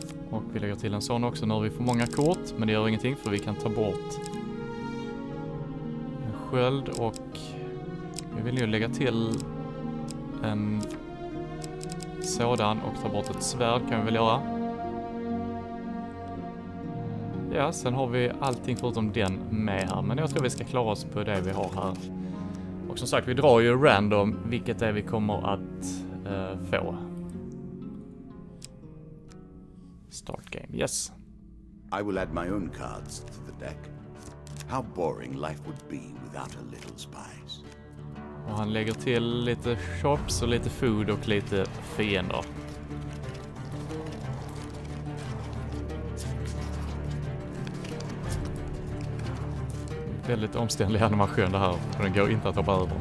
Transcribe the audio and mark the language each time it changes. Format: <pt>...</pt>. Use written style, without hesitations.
<sv>Och vi lägger till en sån också. Nu har vi för många kort, men det gör ingenting för vi kan ta bort en sköld och vi vill ju lägga till en sådan och ta bort ett svärd kan vi väl göra. Ja, sen har vi allting förutom den med här, men jag tror vi ska klara oss på det vi har här. Och som sagt, vi drar ju random vilket det är vi kommer att få.</sv> <en>Start game, yes. I will add my own cards to the deck. How boring life would be without a little spice.</en> <sv>Och han lägger till lite shops och lite food och lite fiender. Väldigt omständlig animation det här. Den går inte att hoppa över.</sv>